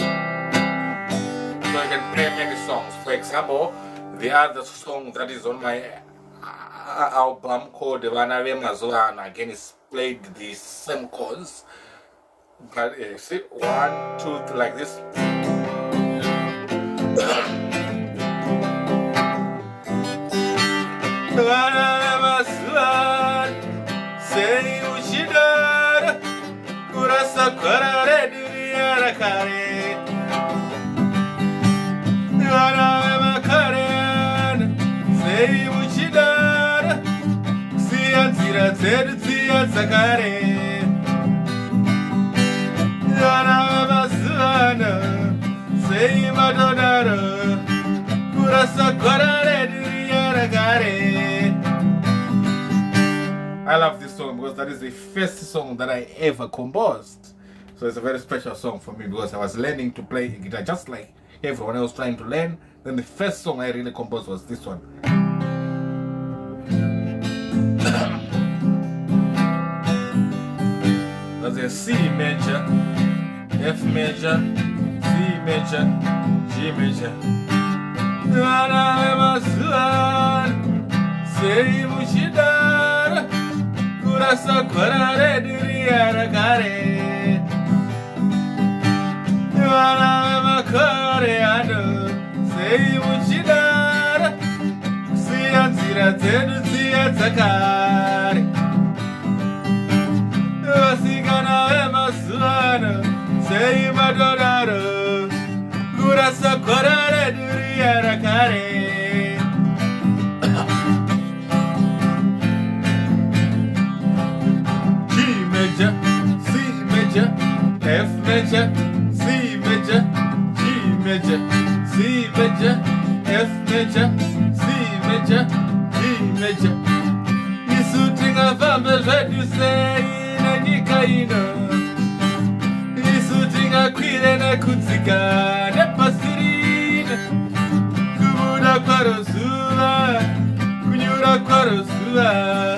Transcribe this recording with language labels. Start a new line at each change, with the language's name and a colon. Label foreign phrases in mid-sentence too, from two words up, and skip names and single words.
English: So I can play many songs. For example, the other song that is on my album called Vana Vemazuana, again is played the same chords, but see, 1, 2, 3, like this.
Shona: Vana Vemazuana, say Uchidara, Kurasa Karare Duriara Kare. Vana Vemazuana, say Uchidara, Sianzira Zia Zakare. Vana Vemazuana, say Madonara, Kurasa Karare Duriara Kare.
English: I love this song because that is the first song that I ever composed. So it's a very special song for me because I was learning to play guitar just like everyone else trying to learn. Then the first song I really composed was this one. That's a C major, F major, C major, G major.
Shona: Say Mushidara, Kurasa Karare Duriara Kare. Vana Vemazuana, say Mushidara, Sianzira Zia Zakare. Vasigana Vemazuana, say Madonara, Kurasa Karare Duriara Kare.
English: C major, F major, C major, G major, C major, F major, C major, G major.
Shona: Isutinga vamba vedu sei na nikaino. Isutinga kwire na kutsika ne pasirina. Kubuda kwarosua, kunyura kwarosua.